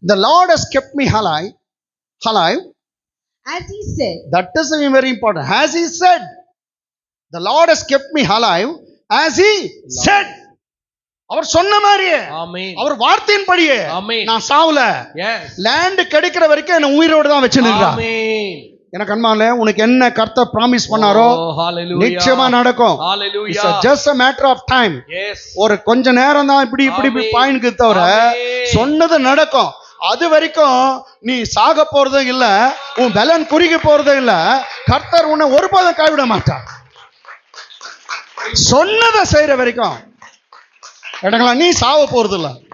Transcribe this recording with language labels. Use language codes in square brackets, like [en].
[en] The Lord has kept me alive. As he said. That is very important. As he said. The Lord has kept me alive as he said. [ta] அவர் சொன்ன மாதிரியே, அவர் வார்த்தையின்படியே நான் சாவல. Land கிடைக்கிற வரைக்கும் என்ன உயிரோடு தான் வச்சிருக்கிறார். எனக்கு அன்பாலே, உனக்கு என்ன கர்த்தர் பிராமிஸ் பண்ணாரோ நிச்சயமா நடக்கும். [en] It's just a matter of time. [ta] ஒரு கொஞ்ச நேரம் தான் இப்படி பாயிண்ட் தவிர சொன்னது நடக்கும். அது வரைக்கும் நீ சாக போறதும் இல்ல, உன் பலன் குறுகி போறதும் இல்ல. கர்த்தர் உன்னை ஒருபோதும் கைவிட மாட்டார். சொன்னதை செய்யற வரைக்கும் இடங்களா நீ சாவ போறது இல்ல.